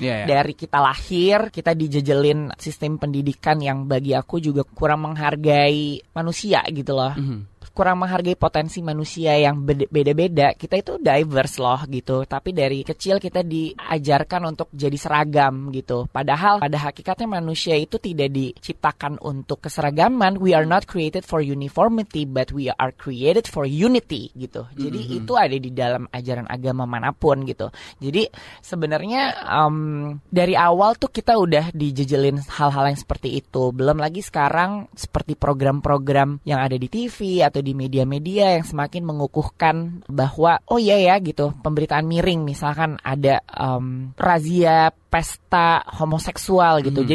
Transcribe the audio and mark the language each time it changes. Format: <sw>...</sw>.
<id>Dari kita lahir, kita dijejelin sistem pendidikan yang bagi aku juga kurang menghargai manusia gitu loh. Kurang menghargai potensi manusia yang beda-beda. Kita itu diverse loh gitu, tapi dari kecil kita diajarkan untuk jadi seragam gitu. Padahal pada hakikatnya manusia itu tidak diciptakan untuk keseragaman.</id> <en>We are not created for uniformity, but we are created for unity</en> <id>gitu. Jadi itu ada di dalam ajaran agama manapun gitu. Jadi sebenarnya dari awal tuh kita udah dijejelin hal-hal yang seperti itu. Belum lagi sekarang seperti program-program yang ada di TV atau di media-media yang semakin mengukuhkan bahwa oh iya ya gitu, pemberitaan miring misalkan ada razia pesta homoseksual gitu.</id>